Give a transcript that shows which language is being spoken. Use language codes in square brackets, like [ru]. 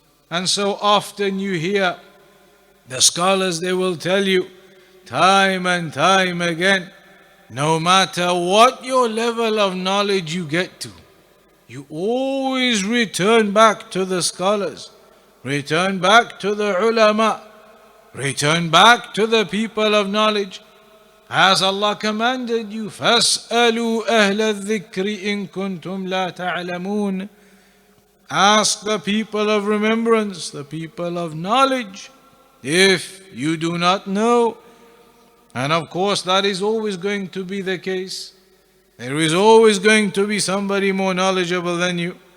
[en] And so often you hear the scholars, they will tell you time and time again, no matter what your level of knowledge you get to, you always return back to the scholars, return back to the ulama, return back to the people of knowledge. As Allah commanded you, [ar] فَاسْأَلُوا أَهْلَ الذِّكْرِ إِن كُنْتُمْ لَا تَعْلَمُونَ. [en] Ask the people of remembrance, the people of knowledge, if you do not know. And of course that is always going to be the case. There is always going to be somebody more knowledgeable than you.